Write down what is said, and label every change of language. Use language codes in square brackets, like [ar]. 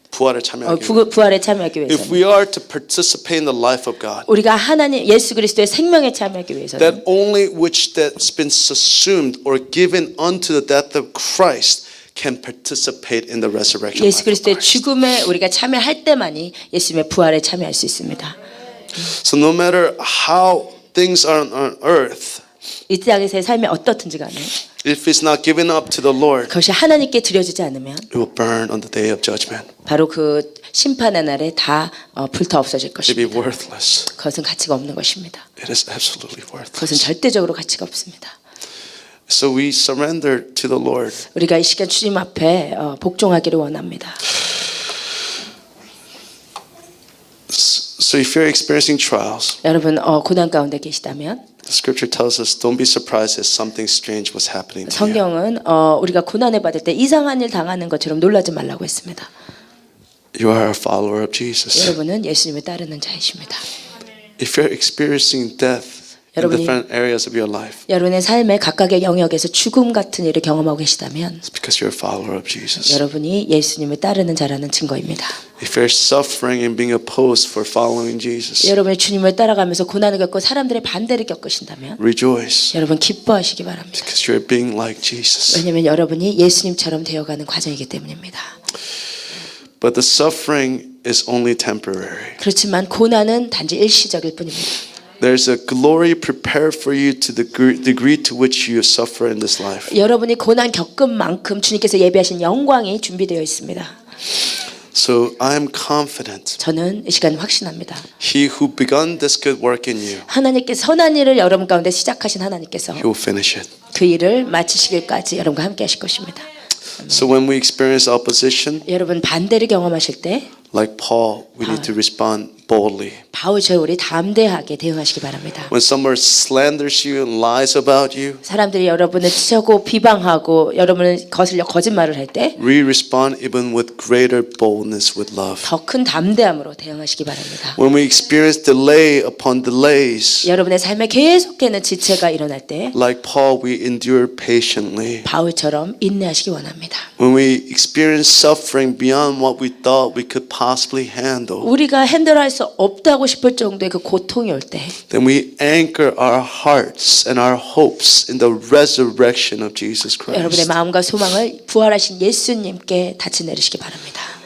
[ko] 부활에 참여하기 위해, 부활에 참여하기 [en] if [ko] 위해서는 [en] we are to participate in the life of God, [ko] 우리가 하나님 예수 그리스도의 생명에 참여하기 위해서는 [en] that only which that's been subsumed or given unto the death of Christ can participate in the resurrection [ko] 예수 [en] life of [ko] 그리스도의 [en] Christ. [ko] 죽음에 우리가 참여할 때만이 예수님의 부활에 참여할 수 있습니다. [en] So no matter how things are on earth, [ko] 이 땅에서의 삶이 어떻든지 간에 [en] if it's not given up to the Lord, [ko] 그것이 하나님께 드려지지 않으면 [en] it will burn on the day of judgment. [ko] 바로 그 심판의 날에 다 불타 없어질 [en] It will be [ko] 것입니다. [en] worthless. [ko] 그것은 가치가 없는 것입니다. [en] It is absolutely [ko] 그것은 [en] worthless. [ko] 절대적으로 가치가 없습니다. [en] So we surrender to the Lord. [ko] 우리가 이 시간 주님 앞에 복종하기를 원합니다. [en] So if you're experiencing trials, [ko] 여러분 고난 가운데 계시다면 [en] the scripture tells us don't be surprised if something strange was happening to you. [ko] 성경은 우리가 고난을 받을 때 이상한 일 당하는 것처럼 놀라지 말라고 했습니다. [en] You are a follower of Jesus. [ko] 여러분은 예수님을 따르는 자이십니다. [en] If you're experiencing death in [ko] 여러분이- [en] different areas of your life, [ko] 여러분의 삶의 각각의 영역에서 죽음 같은 일을 경험하고 계시다면 [en] it's because you're a follower of Jesus. [ko] 여러분이 예수님을 따르는 자라는 증거입니다. [en] If you're suffering and being opposed for following Jesus, [ko] 여러분이 주님을 따라가면서 고난을 겪고 사람들의 반대를 겪으신다면 [en] rejoice [ko] 여러분 기뻐하시기 바랍니다. [en] because you're being like Jesus. [ko] 왜냐하면 여러분이 예수님처럼 되어가는 과정이기 때문입니다. [en] But the suffering is only temporary. [ko] 그렇지만 고난은 단지 일시적일 뿐입니다. [en] There's a glory prepared for you to the degree to which you suffer in this life. [ko] 여러분이 고난 겪은 만큼 주님께서 예비하신 영광이 준비되어 있습니다. [en] So I am confident [ko] 저는 이 시간 확신합니다. [en] he who begun this good work in you, [ko] 하나님께 선한 일을 여러분 가운데 시작하신 하나님께서 [en] he will finish it. [ko] 그 일을 마치시길까지 여러분과 함께 하실 것입니다. [en] So when we experience opposition, [ko] 여러분 반대를 경험하실 때 [en] like Paul, we need to respond boldly. [ko] 바울처럼 우리 담대하게 대응하시기 바랍니다. [en] When someone slanders you and lies about you, [ko] 사람들이 여러분을 치고 비방하고 여러분을 거슬려 거짓말을 할 때 더 [en] we respond even with greater boldness with love. [ko] 큰 담대함으로 대응하시기 바랍니다. [en] When we experience delay upon delays, [ko] 여러분의 삶에 계속되는 지체가 일어날 때 [en] like Paul, we endure patiently. [ko] 바울처럼 인내하시기 원합니다. [en] When we experience suffering beyond what we thought we could possibly handle, [ko] 우리가 핸들할 수 없다고 싶을 정도의 그 고통이 올 때 [en] then we anchor our hearts and our hopes in the resurrection of Jesus [ko] 여러분의 [en] Christ. [ko] 마음과 소망을 부활하신 예수님께 닫히 내리시기 바랍니다.